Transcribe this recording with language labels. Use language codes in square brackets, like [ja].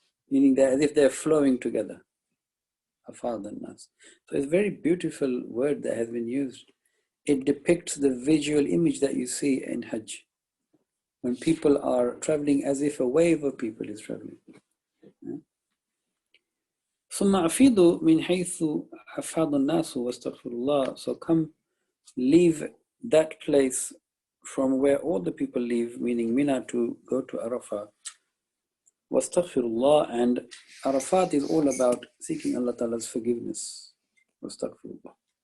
[en] meaning that as if they're flowing together. Afad al-nas. So it's a very beautiful word that has been used. It depicts the visual image that you see in Hajj, when people are traveling as if a wave of people is traveling. [ar] ثم أفيضوا من حيث أفاض الناس واستغفر الله. [en] So come, leave that place from where all the people leave, meaning Mina, to go to Arafah. [ar] واستغفر الله, [en] and Arafat is all about seeking Allah Ta'ala's forgiveness. [ar] واستغفر الله.